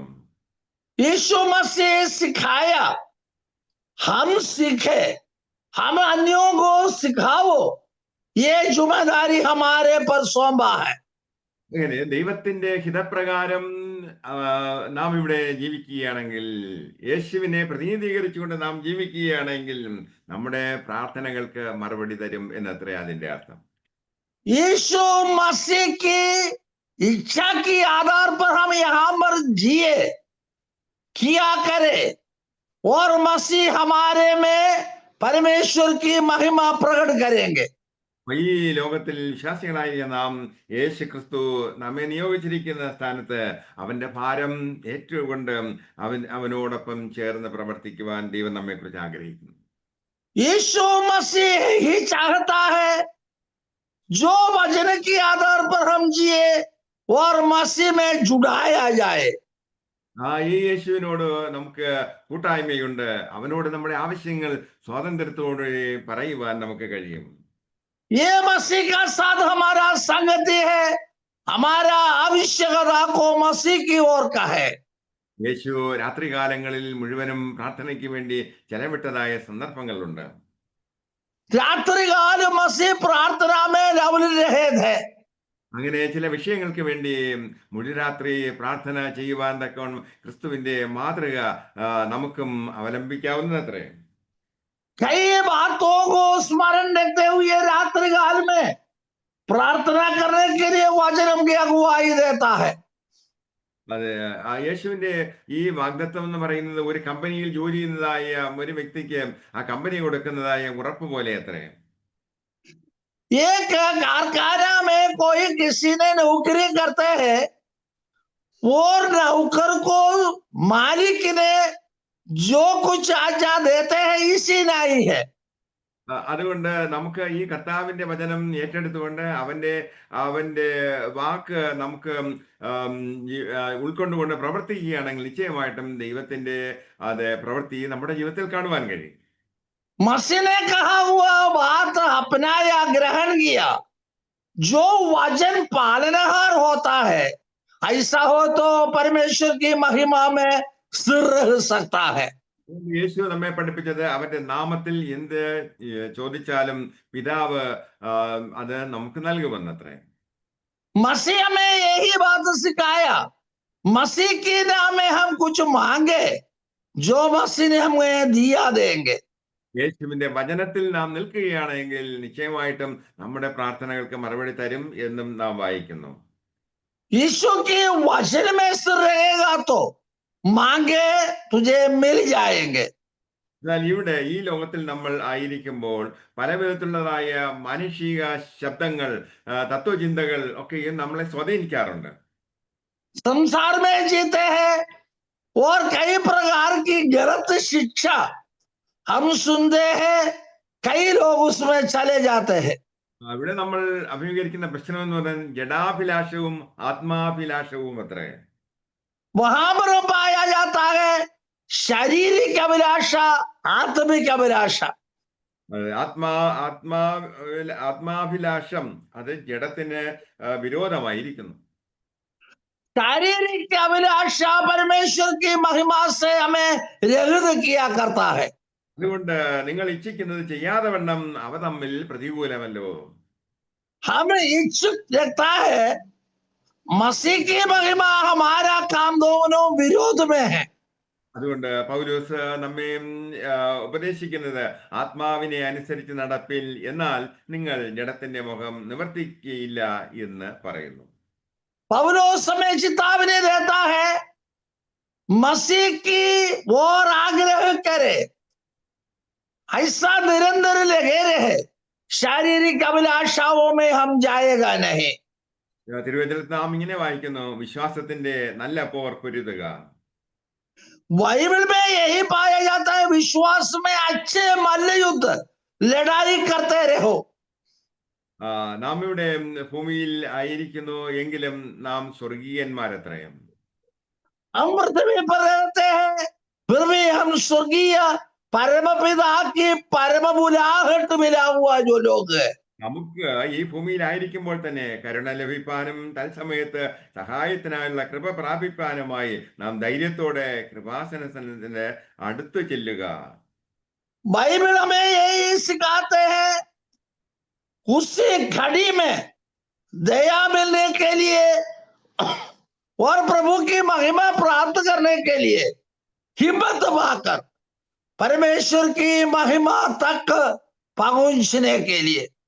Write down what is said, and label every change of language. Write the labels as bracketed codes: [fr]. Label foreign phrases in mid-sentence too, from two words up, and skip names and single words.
[hi] यीशु मसीह सिखाया, हम सीखे, हम अन्यों को सिखाओ, ये जिम्मेदारी हमारे पर सौंपा है। [ml] അങ്ങനെ ദൈവത്തിന്റെ ഹിതപ്രകാരം നാം ഇവിടെ ജീവിക്കുകയാണെങ്കിൽ, യേശുവിനെ പ്രതിനിധീകരിച്ചുകൊണ്ട് നാം ജീവിക്കുകയാണെങ്കിൽ നമ്മുടെ പ്രാർത്ഥനകൾക്ക് മറുപടി തരും എന്നത്രേ അതിന്റെ അർത്ഥം. [hi] यीशु मसीह की इच्छा के आधार पर हम यहाँ पर जिए, किया करे और मसीह हमारे में परमेश्वर की महिमा प्रकट करेंगे। [ml] ഈ ലോകത്തിൽ വിശ്വാസികളായ നാം യേശു ക്രിസ്തു നമ്മെ നിയോഗിച്ചിരിക്കുന്ന സ്ഥാനത്ത് അവന്റെ ഭാരം ഏറ്റുകൊണ്ട് അവനോടൊപ്പം ചേർന്ന് പ്രവർത്തിക്കുവാൻ ദൈവം നമ്മെ കുറിച്ച് ആഗ്രഹിക്കുന്നു. [hi] यीशु मसीह ही चाहता है जो वचन के आधार पर हम जिए और मसीह में जुड़ाया जाए। [ml] ഈ യേശുവിനോട് നമുക്ക് കൂട്ടായ്മയുണ്ട്, അവനോട് നമ്മുടെ ആവശ്യങ്ങൾ സ്വാതന്ത്ര്യത്തോടെ പറയുവാൻ നമുക്ക് കഴിയും. [hi] ये मसीह का साथ हमारा संगति है, हमारा आवश्यकता को मसीह की ओर का है। [ml] യേശു രാത്രികാലങ്ങളിൽ മുഴുവനും പ്രാർത്ഥനയ്ക്ക് വേണ്ടി ചെലവിട്ടതായ സന്ദർഭങ്ങളുണ്ട്. [hi] रात्रिकाल मसीह प्रार्थना में लवल रहे थे। [ml] അങ്ങനെ ചില വിഷയങ്ങൾക്ക് വേണ്ടി മുഴുരാത്രി പ്രാർത്ഥന ചെയ്യുവാൻ തക്കവണ്ണം ക്രിസ്തുവിന്റെ മാതൃക നമുക്കും അവലംബിക്കാവുന്നത്രേ. [hi] कई बातों को स्मरण रखते हुए रात्रिकाल में प्रार्थना करने के लिए वचन की अगुवाई देता है। [ml] യേശുവിന്റെ ഈ വാഗ്ദത്തം എന്ന് പറയുന്നത് ഒരു കമ്പനിയിൽ ജോലി ചെയ്യുന്നതായ ഒരു വ്യക്തിക്ക് ആ കമ്പനി കൊടുക്കുന്നതായ ഉറപ്പ് പോലെ അത്രേ. [hi] एक कारखाना में कोई किसी ने नौकरी करते हैं और नौकर को मालिक ने जो कुछ आज्ञा देते हैं इसी नहीं है। [ml] അതുകൊണ്ട് നമുക്ക് ഈ കർത്താവിന്റെ വചനം ഏറ്റെടുത്തുകൊണ്ട് അവന്റെ വാക്ക് നമുക്ക് ഉൾക്കൊണ്ടുകൊണ്ട് പ്രവർത്തിക്കുകയാണെങ്കിൽ നിശ്ചയമായിട്ടും ദൈവത്തിന്റെ പ്രവൃത്തി നമ്മുടെ ജീവിതത്തിൽ കാണുവാൻ കഴിയും. [hi] मसीह ने कहा हुआ बात अपनाया, ग्रहण किया, जो वचन पालनहार होता है ऐसा हो तो परमेश्वर की महिमा में स्थिर रह सकता है। [ml] യേശു നമ്മെ പഠിപ്പിച്ചത് അവന്റെ നാമത്തിൽ എന്ത് ചോദിച്ചാലും പിതാവ് അത് നമുക്ക് നൽകുമെന്നത്രേ. [hi] मसीह में यही बात सिखाया, मसीह के नाम में हम कुछ मांगे, जो मसीह ने हमें दिया देंगे। [ml] യേശുവിന്റെ വചനത്തിൽ നാം നിൽക്കുകയാണെങ്കിൽ നിശ്ചയമായിട്ടും നമ്മുടെ പ്രാർത്ഥനകൾക്ക് മറുപടി തരും എന്നും നാം വായിക്കുന്നു. [hi] यीशु के वचन में से रहेगा तो मांगे तुझे मिल जाएंगे. [ml] എന്നാൽ ഇവിടെ ഈ ലോകത്തിൽ നമ്മൾ ആയിരിക്കുമ്പോൾ പല വിധത്തിലുള്ളതായ മാനുഷിക ശബ്ദങ്ങൾ, തത്വചിന്തകൾ ഒക്കെയും നമ്മളെ സ്വാധീനിക്കാറുണ്ട്. [hi] संसार में जीते हैं और कई प्रकार की गलत शिक्षा हम सुनते हैं, कई लोग उसमें चले जाते हैं. [ml] ഇവിടെ നമ്മൾ അഭിമുഖീകരിക്കുന്ന പ്രശ്നം എന്ന് പറയുന്നത് ജഡാഭിലാഷവും ആത്മാഭിലാഷവും അത്രേ. [hi] वहां पर पाया जाता है शारीरिक अभिलाषा, आत्मिक अभिलाषा. [ml] ആത്മാഭിലാഷം അത് ജഡത്തിന് വിരോധമായിരിക്കുന്നു. [hi] शारीरिक अभिलाषा परमेश्वर की महिमा से हमें रहित किया करता है. [ml] അതുകൊണ്ട് നിങ്ങൾ ഇച്ഛിക്കുന്നത് ചെയ്യാതെ വണ്ണം അവ തമ്മിൽ പ്രതികൂലമല്ലോ. [hi] हमें इच्छुक लगता है मसीह की महिमा हमारा काम दोनों विरोध में है. [ml] അതുകൊണ്ട് പൗലോസ് നമ്മെ ഉപദേശിക്കുന്നത് ആത്മാവിനെ അനുസരിച്ച് നടപ്പിൽ, എന്നാൽ നിങ്ങൾ ജഡത്തിന്റെ മുഖം നിവർത്തിക്കുകയില്ല എന്ന് പറയുന്നു. [hi] पौलुस हमें चेतावनी देता है मसीह की ओर आग्रह करे, ऐसा निरंतर लगे रहे, शारीरिक अभिलाषाओं में हम जाएगा नहीं. [ml] തിരുവചനത്തിൽ നാം ഇങ്ങനെ വായിക്കുന്നു, വിശ്വാസത്തിന്റെ നല്ല പോർ പൊരുതുക. [hi] बाइबल में यही पाया जाता है, विश्वास में अच्छे मल्ल युद्ध लड़ाई करते रहो. [ml] നാം ഇവിടെ ഭൂമിയിൽ ആയിരിക്കുന്നു എങ്കിലും നാം സ്വർഗീയന്മാരത്രയും. [hi] हम पृथ्वी पर रहते हैं फिर भी हम स्वर्गीय परमपिता की परम बुलाहट मिला हुआ जो लोग है. [ml] നമുക്ക് ഈ ഭൂമിയിലായിരിക്കുമ്പോൾ തന്നെ കരുണ ലഭിപ്പാനും തത്സമയത്ത് സഹായത്തിനായുള്ള കൃപ പ്രാപിപ്പാനുമായി നാം ധൈര്യത്തോടെ കൃപാസനത്തിന്റെ അടുത്ത് ചെല്ലുക. [hi] बाइबल हमें यही सिखाते हैं, उसी घड़ी में दया मिलने के लिए और प्रभु की महिमा प्राप्त करने के लिए हिम्मत पाकर परमेश्वर की महिमा तक पहुंचने के लिए.